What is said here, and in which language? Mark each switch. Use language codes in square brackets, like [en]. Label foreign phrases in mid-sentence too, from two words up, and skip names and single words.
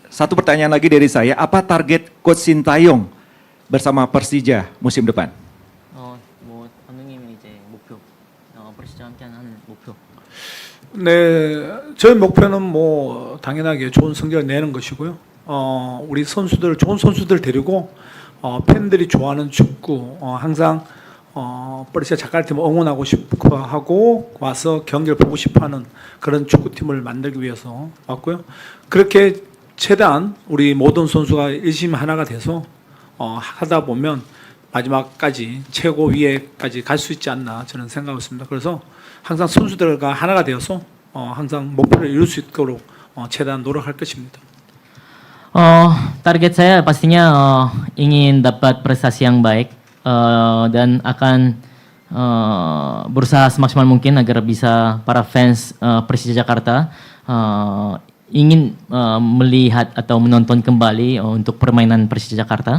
[id] satu pertanyaan lagi dari saya, apa target Coach Sintayong bersama Persija musim depan? [ko] 뭐 감독님이 이제 목표, persija 함께하는 목표. 네, 저희 목표는 뭐 당연하게 좋은 성적을 내는 것이고요. 우리 선수들 좋은 선수들 데리고 팬들이 좋아하는 축구 항상 버리시아 자카르타팀을 응원하고 싶어 하고 와서 경기를 보고 싶어하는 그런 축구팀을 만들기 위해서 왔고요. 그렇게 최대한 우리 모든 선수가 열심히 하나가 돼서 하다 보면 마지막까지 최고 위에까지 갈 수 있지 않나 저는 생각하고 있습니다. 그래서 항상 선수들과 하나가 되어서 항상 목표를 이룰 수 있도록 최대한 노력할 것입니다. [id] Target saya pastinya ingin dapat prestasi yang baik dan akan berusaha semaksimal mungkin agar bisa para fans Persija Jakarta ingin melihat atau menonton kembali untuk permainan Persija Jakarta.